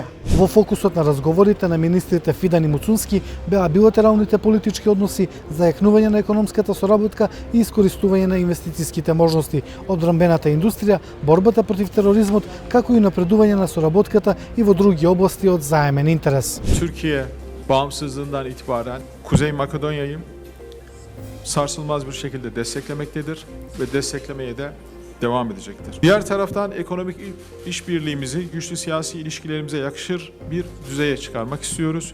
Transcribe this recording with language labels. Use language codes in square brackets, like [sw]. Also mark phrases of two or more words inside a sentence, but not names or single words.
[mk] Во фокусот на разговорите на министрите Фидан и Муцунски беа билатералните политички односи, зајакнување на економската соработка и искористување на инвестицијските можности, одбранбената индустрија, борбата против тероризмот, како и напредување на соработката и во други области од заемен интерес. [tr] Türkiye bağımsızlığından itibaren Kuzey Makedonya'yı sarsılmaz bir şekilde desteklemektedir ve desteklemeye de devam edecektir. Diğer taraftan ekonomik işbirliğimizi güçlü siyasi ilişkilerimize yakışır bir düzeye çıkarmak istiyoruz.